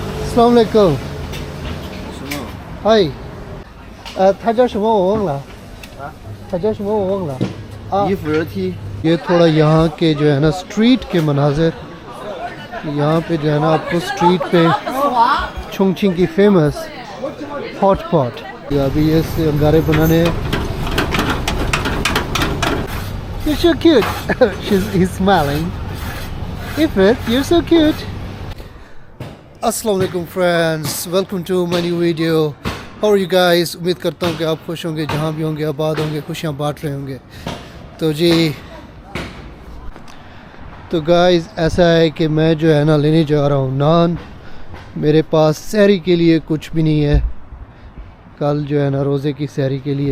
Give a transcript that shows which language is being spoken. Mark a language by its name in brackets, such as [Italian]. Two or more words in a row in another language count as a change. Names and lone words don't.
[Arabic] السلام عليكم. [Chinese] Hi. 他叫什么我忘了。他叫什么我忘了。 IFRAT [Urdu] یہ تھوڑا یہاں کے جو ہے نا سٹریٹ کے مناظر، یہاں پہ جو ہے نا آپ کو سٹریٹ پہ چونگ چنگ کی [English] famous hot pot, [Urdu] ابھی یہ انگارے بنانے ہیں. [English] You're so cute. He's smiling. Ifrit, you're so cute. [Arabic] السلام عليكم [English] friends, welcome to my new video. How are you guys? [Urdu] امید کرتا ہوں کہ آپ خوش ہوں گے، جہاں بھی ہوں گے آباد ہوں گے، خوشیاں بانٹ رہے ہوں گے. تو جی تو گائز ایسا ہے کہ میں جو ہے نا لینے جا رہا ہوں نان. میرے پاس سحری کے لیے کچھ بھی نہیں ہے، کل جو ہے نا روزے کی سحری کے لیے.